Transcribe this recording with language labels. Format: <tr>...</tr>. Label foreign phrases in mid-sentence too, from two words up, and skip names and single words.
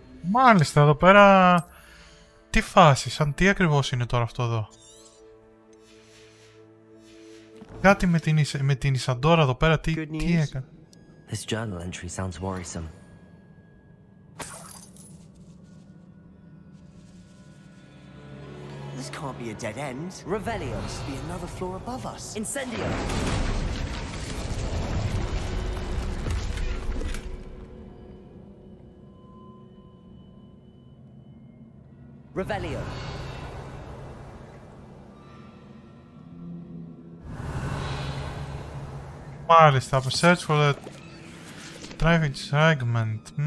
<el>Μάλιστα, εδώ πέρα... Τι φάση, σαν τι ακριβώς είναι τώρα αυτό εδώ. Κάτι με την Ισαντόρα εδώ πέρα, τι έκανε.</el> <en>This journal entry sounds worrisome. This can't be a dead end. Revelio. Must be another floor above us. Incendio. Revelio.</en> <el>Μάλιστα,</el> <en>search for the traffic segment.</en>